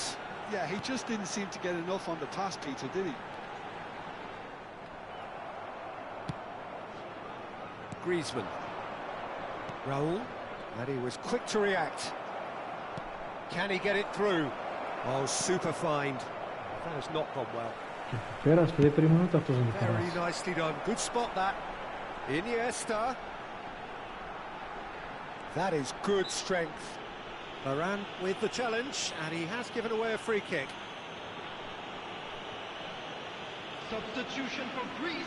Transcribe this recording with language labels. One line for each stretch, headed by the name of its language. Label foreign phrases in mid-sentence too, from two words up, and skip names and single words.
English: Yeah, he just didn't seem to get enough on the pass, Peter, did he? Griezmann. Raul. And he was quick to react. Can he get it through? Oh, super find. That has not gone well.
Greek: Πέρασε, δεν περίμενε ούτε αυτός να το
English: Very
Greek: περάσει.
English: nicely done. Good spot that. Iniesta. That is good strength. Varane with the challenge, and he has given away a free kick. Substitution for Greece.